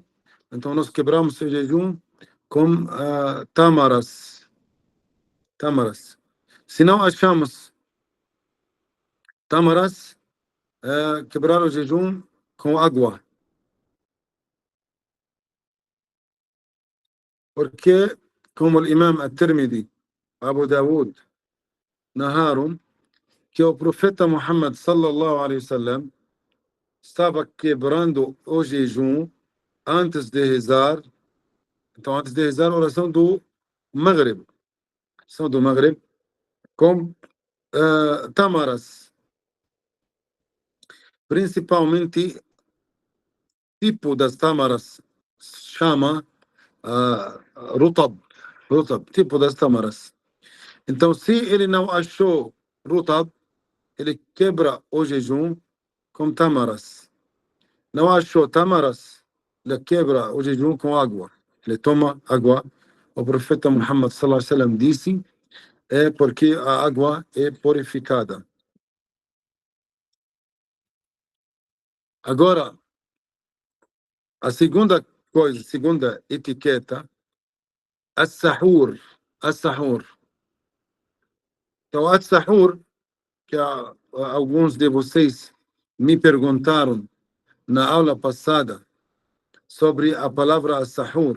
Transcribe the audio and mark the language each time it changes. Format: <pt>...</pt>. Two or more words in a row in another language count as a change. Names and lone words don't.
<pt>Então nós quebramos o jejum com tâmaras. Se não achamos tâmaras, quebrar o jejum com água. Porque, como o imam at-Tirmidhi, Abu Dawud, narraram que o profeta Muhammad</pt> <ar>صلى الله عليه وسلم</ar> <pt>estava quebrando o jejum antes de rezar. Então, antes de rezar a oração do Maghrib. Oração do Maghrib com tâmaras. Principalmente, tipo das tâmaras chama rutab, tipo das tâmaras. Então, se ele não achou rutab, ele quebra o jejum com tâmaras. Não achou tâmaras, ele quebra o jejum com água. Ele toma água. O profeta Muhammad</pt> <ar>صلى الله عليه وسلم</ar> <pt>disse porque a água é purificada. Agora, a segunda coisa, segunda etiqueta, as-sahur. Então, as-sahur, que alguns de vocês me perguntaram na aula passada sobre a palavra as-sahur.</pt>